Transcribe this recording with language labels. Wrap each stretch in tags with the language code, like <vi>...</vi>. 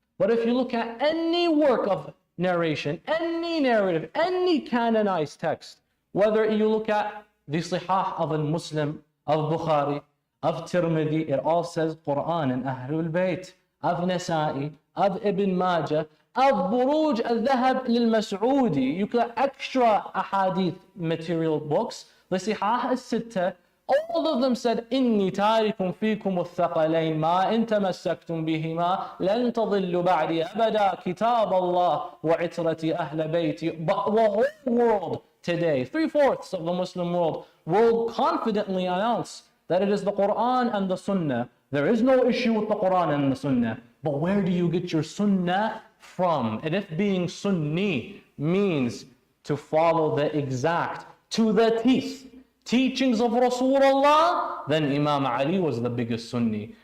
<en>But if you look at any work of narration, any narrative, any canonized text, whether you look at the Sihah of al-Muslim, of Bukhari, of Tirmidhi, it all says Quran and Ahlul Bayt, of Nasa'i, of Ibn Majah, of Buruj al-Dhahab lil-Mas'udi. You got extra ahadith material books.</en> <ar>The Sihah al-Sitta, all of them said, إِنِّي تَارِكٌ فِيكُمُ الثَّقَلَيْنِ مَا إِن تَمَسَّكْتُم بِهِمَا لَن تَضِلُّوا بَعْدِي أَبَدًا كِتَابَ اللَّهِ وَعِتْرَةِ أَهْلَ بَيْتِ.</ar> <en>But the whole world today, 3/4 of the Muslim world, will confidently announce that it is the Quran and the Sunnah. There is no issue with the Quran and the Sunnah. But where do you get your Sunnah from? And if being Sunni means to follow the exact, to the teeth, teachings of Rasulullah, then Imam Ali was the biggest Sunni.</en>